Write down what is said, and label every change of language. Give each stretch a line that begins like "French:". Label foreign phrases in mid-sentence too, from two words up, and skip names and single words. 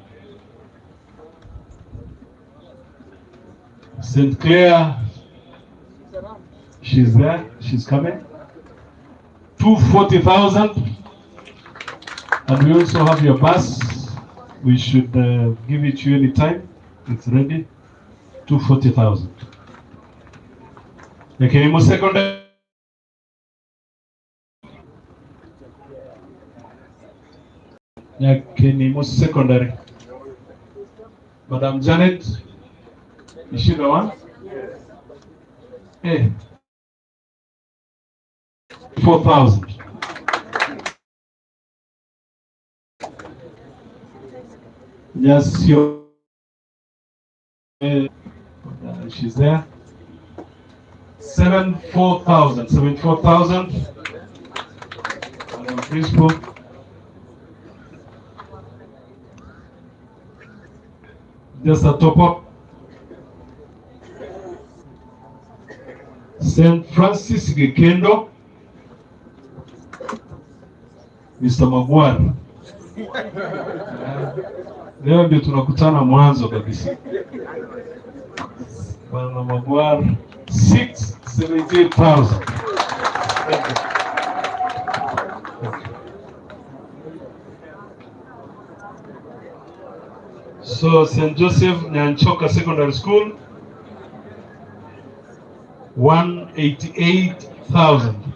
English: St. Clair. She's there. She's coming. 240,000. And we also have your bus. We should give it to you anytime. It's ready. 240,000. Ekerenyo secondary. Ekerenyo secondary. Madam Janet, is she the one? Hey. 4,000. Yes, she's there. 74,000. 74,000. Madam Principal. Just a top up. St. Francis Gekendo. Mr. Magwar.
Swahili: Leo ndio tunakutana mwanzo kabisa.
English: Bwana Magwar, 678,000. So St. Joseph Nyanchoka Secondary School, 188,000.